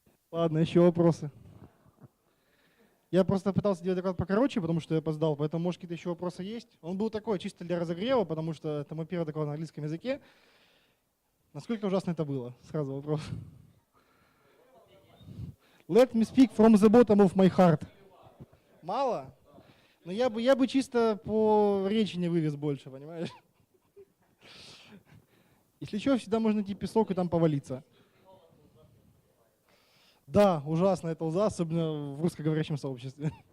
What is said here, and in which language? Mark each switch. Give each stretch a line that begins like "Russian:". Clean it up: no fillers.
Russian: Ладно, еще вопросы. Я просто пытался делать доклад покороче, потому что я опоздал, поэтому, может, какие-то еще вопросы есть. Он был такой, чисто для разогрева, потому что это мой первый доклад на английском языке. Насколько ужасно это было? Сразу вопрос.
English: Let me speak from the bottom of my heart.
Russian: Мало? Но я бы чисто по речи не вывез больше, понимаешь? Если что, всегда можно найти песок и там повалиться. Да, ужасно это уза, особенно в русскоговорящем сообществе.